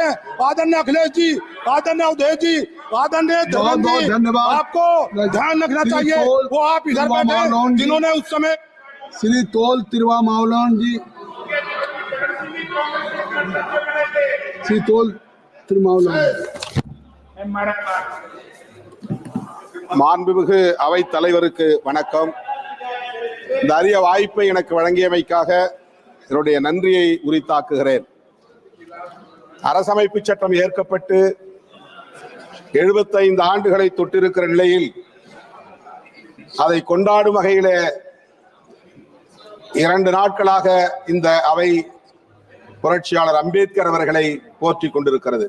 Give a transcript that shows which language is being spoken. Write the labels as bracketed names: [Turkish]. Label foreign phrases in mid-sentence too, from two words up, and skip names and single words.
[Hindi] आदरणीय अखिलेश जी, आदरणीय उदय जी, आदरणीय धर्मेंद्र जी, आपको ध्यान रखना चाहिए। वो आप इधर बैठे जिन्होंने उस समय। श्री तोल तिरवा मावलान जी, श्री तोल तिरुमावलान। [Tamil] மாண்புமிகு அவை தலைவருக்கு வணக்கம். இந்த அரிய வாய்ப்பை எனக்கு வழங்கியமைக்காக என்னுடைய நன்றியை உரித்தாக்குகிறேன். அரசமைப்பு சட்டம் ஏற்கப்பட்டு 75 ஆண்டுகளை தொட்டிருக்கிற நிலையில் அதை கொண்டாடும் வகையிலே 2 நாட்களாக இந்த அவை புரட்சியாளர் அம்பேத்கர் அவர்களை போற்றிக் கொண்டிருக்கிறது.